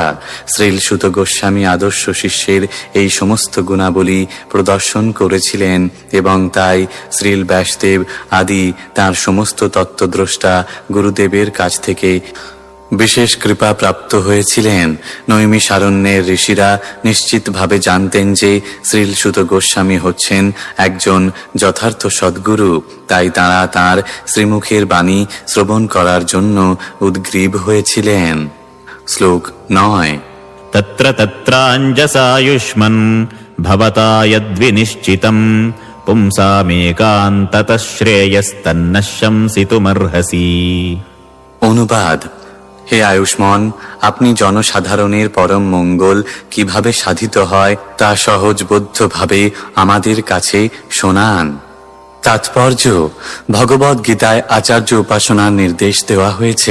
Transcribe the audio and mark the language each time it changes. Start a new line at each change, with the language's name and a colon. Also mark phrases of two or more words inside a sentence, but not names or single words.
Bangla: শ্রীল সুত গোস্বামী আদর্শ শিষ্যের এই সমস্ত গুণাবলী প্রদর্শন করেছিলেন এবং তাই শ্রীল ব্যাসদেব আদি তার সমস্ত তত্ত্বদ্রষ্টা গুরুদেবের কাছ থেকে বিশেষ কৃপা প্রাপ্ত হয়েছিলেন। নৈমিষারণ্যের ঋষিরা নিশ্চিতভাবে জানতেন যে শ্রীল সুত গোস্বামী হচ্ছেন একজন যথার্থ সদ্গুরু, তাই তাঁরা তাঁর শ্রীমুখের বাণী শ্রবণ করার জন্য উদ্গ্রীব হয়েছিলেন। শ্লোক 9।
Sanskrit: तत्र तत्राञ्जसायुष्मन् भवता यद्विनिश्चितम् पुंसामेकान्ततः श्रेयस्तन्नः शंसितुमर्हसि।
Bangla: অনুবাদ: হে আয়ুষ্মান, আপনি জনসাধারণের পরম মঙ্গল কিভাবে সাধিত হয় তা সহজবোধ্যভাবে আমাদের কাছে শোনান। তাৎপর্য: ভগবদ্ গীতায় আচার্য উপাসনার নির্দেশ দেওয়া হয়েছে।